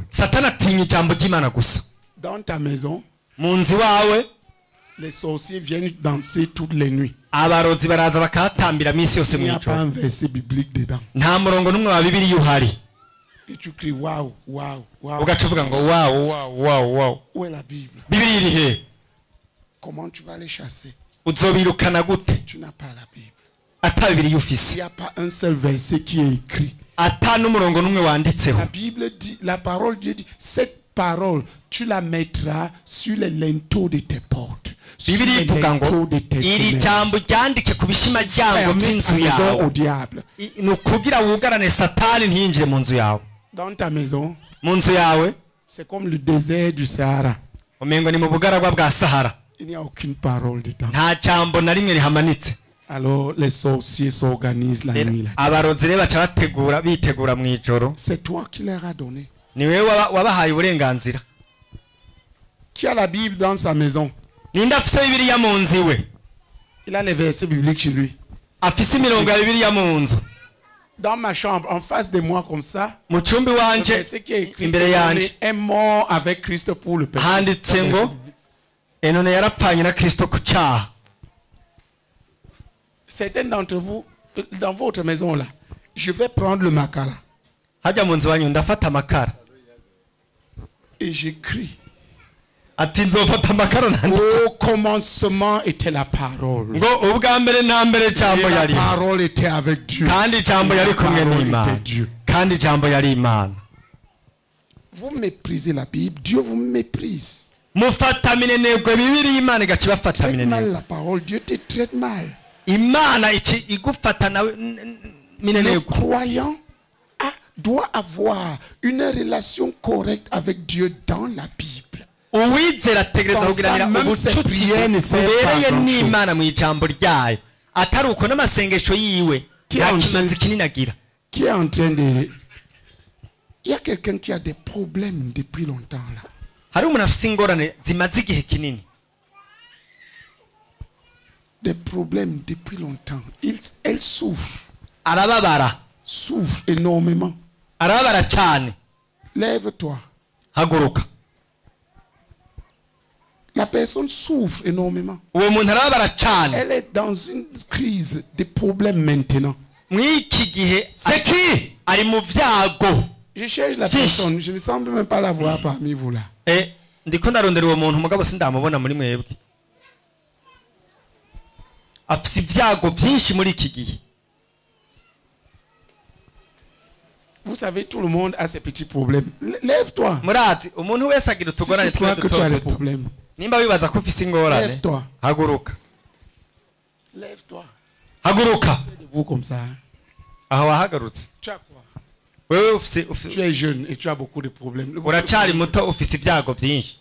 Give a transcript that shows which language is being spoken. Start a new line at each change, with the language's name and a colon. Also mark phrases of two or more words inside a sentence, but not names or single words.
Rundi: Satani atinya ijambo ry'Imana gusa.
French: Dans ta maison,
Rundi: Mu nzu wawe
French: les sorciers viennent danser toutes les nuits.
Rundi: abarozi baraza bakahatambira minsi yose
French: Il n'y a pas
Rundi: mw'ijoro.
French: un verset biblique dedans.
Rundi: Nta murongo n'umwe wa Bibiliya uhari.
French: Et tu cries waouh, waouh, waouh.
Rundi: Ugaca uvuga ngo wow.
French: Où est la Bible?
Rundi: Bibiliya iri he?
French: Comment tu vas les chasser?
Rundi: Uzobirukana gute
French: Tu n'as pas la Bible.
Rundi: ata Bibiliya
French: Il
Rundi: ufise?
French: n'y a pas un seul verset qui est écrit.
Rundi: Ata n'umurongo n'umwe wanditseho.
French: La Bible dit, la parole de Dieu dit, cette parole, tu la mettras sur les linteaux de tes portes. Sur
Rundi: Bibiliya
French: les
Rundi: ivuga ngo
French: linteaux de tes
Rundi: iri
French: fenêtres.
Rundi: jambo ryandike ku bishimaryango
French: Fermez ta
Rundi: by'inzu
French: maison
Rundi: yawe.
French: au diable.
Rundi: Ni ukugira wugarane Satani ntiyinjire mu nzu yawe.
French: Dans ta maison,
Rundi: Mu nzu yawe
French: c'est comme le désert du Sahara.
Rundi: umengo ni mu bugaragwa bwa Sahara.
French: Il n'y a aucune parole dedans.
Rundi: Nta jambo na rimwe rihamanitse.
French: Alors les sorciers s'organisent la nuit là.
Rundi: Abarozi rero baca bitegura mu ijoro.
French: C'est toi qui leur as donné.
Rundi: Ni wewe wabahaye uburenganzira.
French: Qui a la Bible dans sa maison?
Rundi: Ninde afise Bibiliya mu nzu iwe?
French: Il a les versets bibliques chez lui.
Rundi: Afise imirongo ya Bibiliya mu nzu.
French: Dans ma chambre, en face de moi comme ça,
Rundi: Mu cumbi
French: le
Rundi: wanje
French: verset qui est écrit,
Rundi: imbere yanje
French: est mort avec Christ pour le péché.
Rundi: handitse ngo enone yarapfanye na Kristo ku cyaha.
French: Certains d'entre vous, dans votre maison là, je vais prendre le makara
Rundi: Hajya mu nzu wanyu ndafata amakara.
French: et j'écris.
Rundi: Ati nzofata amakara nandi.
French: Au commencement était la parole.
Rundi: Ngo ubwa mbere na mbere
French: Et
Rundi: jambo
French: la
Rundi: yari.
French: parole était avec Dieu.
Rundi: Kandi jambo
French: Et
Rundi: yari
French: la
Rundi: kumwe
French: parole
Rundi: n'Imana.
French: était Dieu.
Rundi: Kandi jambo yari Imana.
French: Vous méprisez la Bible, Dieu vous méprise.
Rundi: Mufata minenegwe Bibiliya Imana igaca ibafata
French: Traite mal
Rundi: minenegwe.
French: la parole, Dieu te traite mal.
Rundi: Imana iki igufata nawe
French: Le
Rundi: minenegwe.
French: croyant doit avoir une relation correcte avec Dieu dans la Bible.
Rundi: Uwizera ategereza
French: Sans
Rundi: kugiranira
French: ça, même ses
Rundi: ubucuti
French: prières ne servent pas
Rundi: bubereye
French: à grand
Rundi: n'Imana mu ijambo ryayo. Atari uko n'amasengesho yiwe
French: Qui
Rundi: nta
French: est en train-
Rundi: kimazi kinini agira
French: qui est en train de... Il y a quelqu'un qui a des problèmes depuis longtemps là.
Rundi: hari umuntu afite ingorane zimaze igihe kinini
French: Des problèmes depuis longtemps. Elle souffre.
Rundi: arababara
French: Souffre énormément.
Rundi: arababara cyane
French: Lève-toi.
Rundi: haguruka
French: La personne souffre énormément.
Rundi: uwo muntu arababara cyane
French: Elle est dans une crise de problèmes maintenant.
Rundi: mw'iki gihe
French: C'est qui?
Rundi: ari mu vyago
French: Je cherche la Si. personne. Je ne semble même pas la voir parmi vous là.
Rundi: ndiko ndarondera uwo muntu mugabo sindamubona muri mwebwe afite ibyago byinshi muri iki gihe
French: Vous savez, tout le monde a ses petits problèmes. Lève-toi.
Rundi: murazi umuntu wese agira
French: Si
Rundi: utugorane
French: tu crois
Rundi: twe
French: que tu as
Rundi: duto
French: des
Rundi: duto
French: problèmes,
Rundi: nimba wibaza ko ufise ingorane
French: lève-toi.
Rundi: haguruka
French: Lève-toi.
Rundi: haguruka
French: Debout comme ça. Hein.
Rundi: aho wahagarutse
French: Tu as quoi?
Rundi: wewe
French: Tu es jeune et tu as beaucoup de problèmes.
Rundi: uracyari muto ufise ibyago byinshi